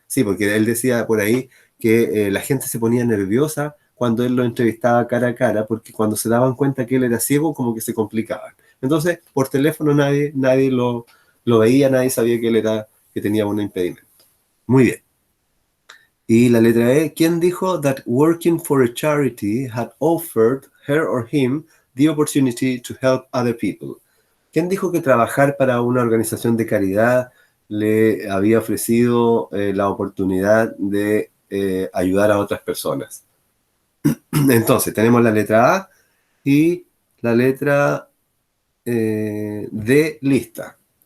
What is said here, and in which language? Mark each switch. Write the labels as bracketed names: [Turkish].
[Spanish] Sí, porque él decía por ahí que la gente se ponía nerviosa cuando él lo entrevistaba cara a cara, porque cuando se daban cuenta que él era ciego, como que se complicaban. Entonces, por teléfono nadie lo veía, nadie sabía que él que tenía un impedimento. Muy bien. Y la letra E, ¿quién dijo [English] that working for a charity had offered her or him the opportunity to help other people? [Spanish] ¿Quién dijo que trabajar para una organización de caridad le había ofrecido la oportunidad de ayudar a otras personas? Entonces, tenemos la letra A y la letra D lista.